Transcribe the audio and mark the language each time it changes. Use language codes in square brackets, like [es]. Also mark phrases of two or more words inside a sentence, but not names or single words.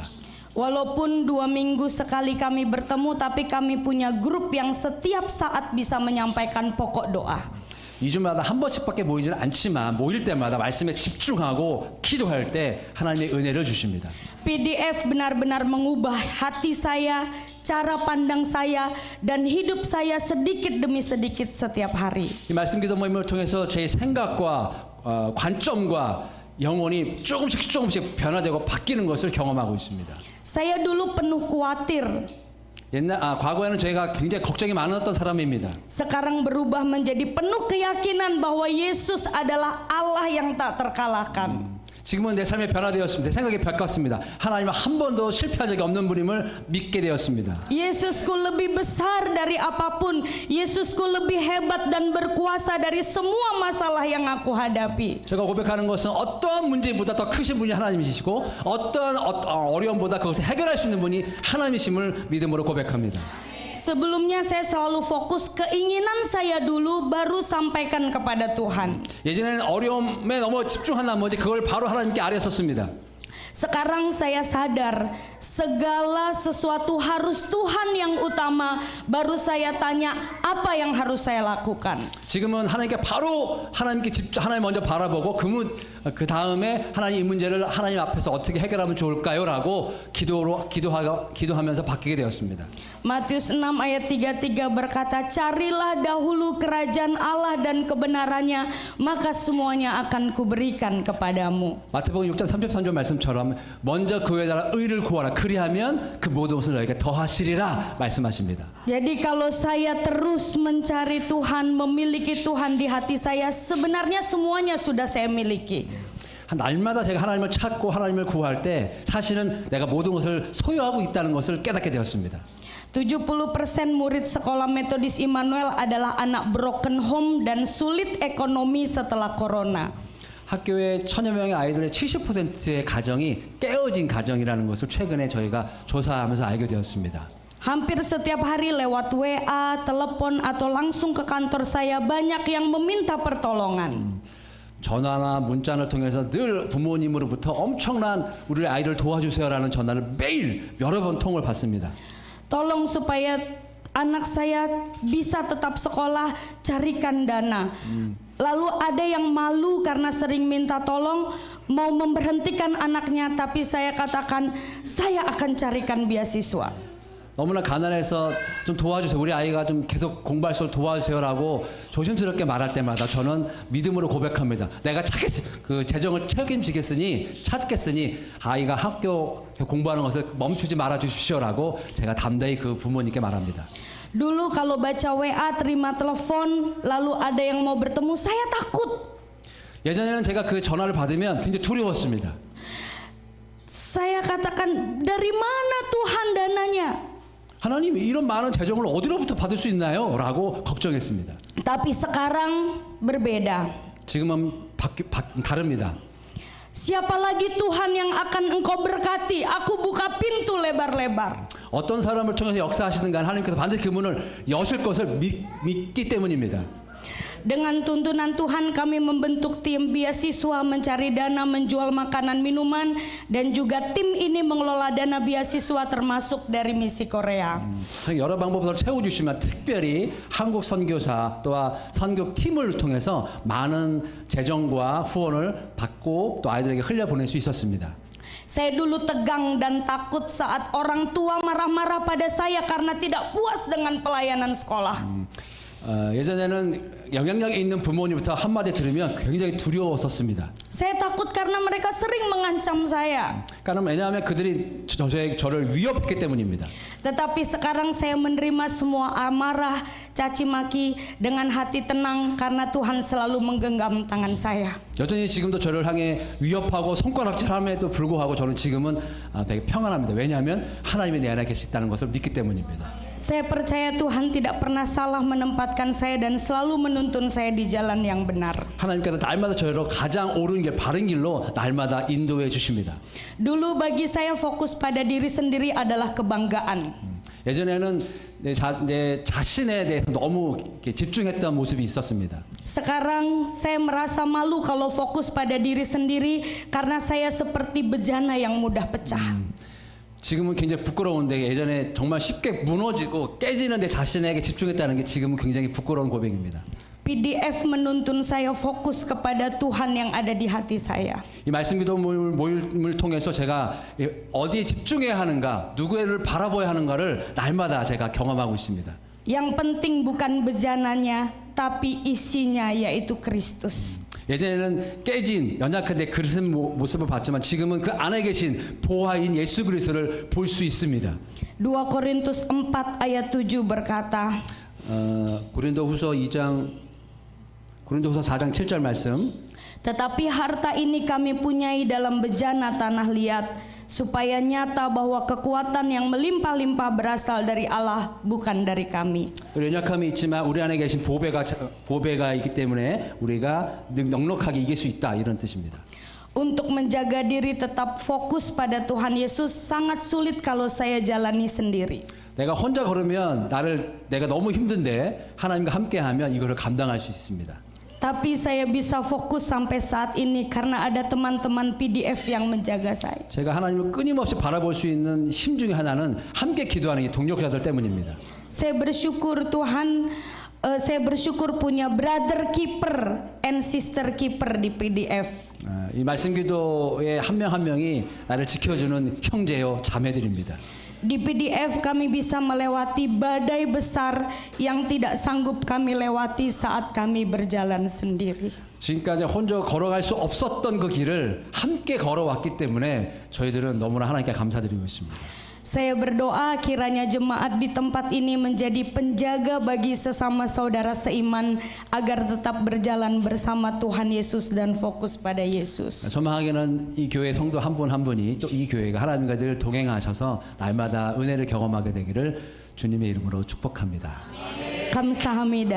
[id] Walaupun 2 minggu sekali kami bertemu, tapi kami punya grup yang setiap saat bisa menyampaikan pokok doa. [ko] 2주마다 한 번씩밖에 모이지는 않지만 모일 때마다 말씀에 집중하고 기도할 때 하나님의 은혜를 주십니다. [id] PDF benar-benar mengubah hati saya, cara pandang saya, dan hidup saya sedikit demi sedikit setiap hari. [ko] 이 말씀 기도 모임을 통해서 제 생각과 관점과 영혼이 조금씩 변화되고 바뀌는 것을 경험하고 있습니다. [id] Saya dulu penuh khawatir. [ko] 과거에는 저희가 굉장히 걱정이 많았던 사람입니다. [id] Sekarang berubah menjadi penuh keyakinan bahwa Yesus adalah Allah yang tak terkalahkan. [ko] 지금은 내 삶이 변화되었습니다. 내 생각이 바뀌었습니다. 하나님은 한 번도 실패한 적이 없는 분임을 믿게 되었습니다. [id] Yesusku lebih besar dari apapun. Yesusku lebih hebat dan berkuasa dari semua masalah yang aku hadapi. [ko] 제가 고백하는 것은 어떠한 문제보다 더 크신 분이 하나님이시고 어떠한 어려움보다 그것을 해결할 수 있는 분이 하나님이심을 믿음으로 고백합니다. [id] Sebelumnya saya selalu fokus keinginan saya dulu baru sampaikan kepada Tuhan. [ko] 예전에는 어려움에 너무 집중한 나머지 그걸 바로 하나님께 아뢰었습니다. [id] Sekarang saya sadar segala sesuatu harus Tuhan yang utama, baru saya tanya apa yang harus saya lakukan. [ko] 지금은 하나님 먼저 바라보고 그 다음에 하나님 이 문제를 하나님 앞에서 어떻게 해결하면 좋을까요라고 기도하면서 바뀌게 되었습니다. [id] Matius 6 ayat 33 berkata, carilah dahulu kerajaan Allah dan kebenarannya, maka semuanya akan kuberikan kepadamu. [ko] 마태복음 6장 33절 말씀처럼 먼저 그의 나라 의를 구하라. 그리하면 그 모든 것을 너에게 더하시리라 말씀하십니다. [id] Jadi kalau saya terus mencari Tuhan, memiliki Tuhan di hati saya, sebenarnya semuanya sudah saya miliki. [ko] 날마다 제가 하나님을 찾고 하나님을 구할 때 사실은 내가 모든 것을 소유하고 있다는 것을 깨닫게 되었습니다. [id] 70% murid sekolah Metodis Immanuel adalah anak [en] broken home [id] dan sulit ekonomi setelah corona. [ko] 학교에 1000여 명의 아이들의 70%의 가정이 깨어진 가정이라는 것을 최근에 저희가 조사하면서 알게 되었습니다. [id] Hampir setiap hari lewat WA, telepon atau langsung ke kantor saya banyak yang meminta pertolongan. [ko] 전화나 문자를 통해서 늘 부모님으로부터 엄청난 우리 아이를 도와주세요라는 전화를 매일 여러 번 통을 받습니다. [id] Tolong supaya anak saya bisa tetap sekolah, carikan dana. Lalu ada yang malu karena sering minta tolong, mau memberhentikan anaknya, tapi saya katakan saya akan carikan beasiswa. [ko] 너무나 가난해서 좀 도와주세요. 우리 아이가 좀 계속 공부할 수 있도록 도와주세요라고 조심스럽게 말할 때마다 저는 믿음으로 고백합니다. 내가 그 재정을 책임지겠으니 찾겠으니 아이가 학교 공부하는 것을 멈추지 말아 주십시오라고 제가 담대히 그 부모님께 말합니다. [id] Dulu kalau baca WA, terima telepon, lalu ada yang mau bertemu, saya takut. [ko] 예전에는 제가 그 전화를 받으면 굉장히 두려웠습니다. [id] Saya katakan, dari mana Tuhan dananya? [ko] 하나님 이런 많은 재정을 어디로부터 받을 수 있나요? 라고 걱정했습니다. [id] Tapi sekarang berbeda. [ko] 지금은 다릅니다. [id] Siapa lagi Tuhan yang akan engkau berkati? Aku buka pintu lebar-lebar. [ko] 어떤 사람을 통해서 역사하시든 간 하나님께서 반드시 그 문을 여실 것을 믿기 때문입니다. [id] Dengan tuntunan Tuhan kami membentuk tim beasiswa, mencari dana, menjual makanan minuman, dan juga tim ini mengelola dana beasiswa termasuk dari misi Korea. [ko] 여러 방법으로 채워주시면 특별히 한국 선교사 또한 선교팀을 통해서 많은 재정과 후원을 받고 또 아이들에게 흘려보낼 수 있었습니다. [id] Saya dulu tegang dan takut saat orang tua marah-marah pada saya karena tidak puas dengan pelayanan sekolah. [ko] 예전에는 영향력 있는 부모님부터 한마디 들으면 굉장히 두려웠었습니다. [id] Saya takut karena mereka sering mengancam saya. [ko] 왜냐하면 그들이 저를 위협했기 때문입니다. [id] Tetapi sekarang saya menerima semua amarah, caci maki dengan hati tenang karena Tuhan selalu menggenggam tangan saya. [ko] 여전히 지금도 저를 향해 위협하고 손가락질함에도 불구하고 저는 지금은 되게 평안합니다. 왜냐하면 하나님이 내 안에 계시다는 것을 믿기 때문입니다. [id] Saya percaya Tuhan tidak pernah salah menempatkan saya dan selalu menuntun saya di jalan yang benar. [ko] 하나님께서 날마다 저를 가장 옳은 길, 바른 길로 날마다 인도해 주십니다. [id] Dulu bagi saya fokus pada diri sendiri adalah kebanggaan. [ko] 예전에는 내 자신에 대해서 너무 이렇게 집중했던 모습이 있었습니다. [id] Sekarang saya merasa malu kalau fokus pada diri sendiri karena saya seperti bejana yang mudah pecah. [ko] 지금은 굉장히 부끄러운데 예전에 정말 쉽게 무너지고 깨지는 내 자신에게 집중했다는 게 지금은 굉장히 부끄러운 고백입니다. [id] PDF menuntun saya fokus kepada Tuhan yang ada di hati saya. [ko] 이 말씀 기도 모임을 통해서 제가 어디에 집중해야 하는가, 누구를 바라봐야 하는가를 날마다 제가 경험하고 있습니다. [id] Yang penting bukan bejananya, tapi isinya yaitu Kristus. [ko] 예전에는 깨진 연약한 내 그릇은 모습을 봤지만 지금은 그 안에 계신 보화인 예수 그리스도를 볼 수 있습니다. [id] 2 Korintus 4 ayat 7 berkata, [ko] 고린도후서 4장 7절 말씀. [id] tetapi harta ini kami punyai dalam bejana tanah liat, supaya nyata bahwa kekuatan yang melimpah-limpah berasal dari Allah, bukan dari kami. [ko] 연약함이 있지만 우리 안에 계신 보배가 있기 때문에 우리가 넉넉하게 이길 수 있다, 이런 뜻입니다. [id] Untuk menjaga diri tetap fokus pada Tuhan Yesus sangat sulit kalau saya jalani sendiri. [ko] 내가 혼자 걸으면 내가 너무 힘든데 하나님과 함께하면 이거를 감당할 수 있습니다. [id] Tapi saya bisa fokus sampai saat ini karena ada teman-teman PDF yang menjaga saya. [ko] 제가 하나님을 끊임없이 바라볼 수 있는 힘 중에 하나는 함께 기도하는 이 동역자들 때문입니다. [id] Saya bersyukur Tuhan, saya bersyukur punya [en] brother keeper and sister keeper [id] di PDF. [ko] 이 말씀 기도의 한 명 한 명이 나를 지켜주는 형제요 자매들입니다. [id] Di PDF kami bisa melewati badai besar yang tidak sanggup kami lewati saat kami berjalan sendiri. [ko] 지금까지 혼자 걸어갈 수 없었던 그 길을 함께 걸어왔기 때문에 저희들은 너무나 하나님께 감사드리고 있습니다. [id] Saya berdoa kiranya jemaat di tempat ini menjadi penjaga bagi sesama saudara seiman agar tetap berjalan bersama Tuhan Yesus dan fokus pada Yesus. [ko] 소망하기는 이 교회 성도 한 분 한 분이 또 이 교회가 하나님과 늘 동행하셔서 날마다 은혜를 경험하게 되기를 주님의 이름으로 축복합니다.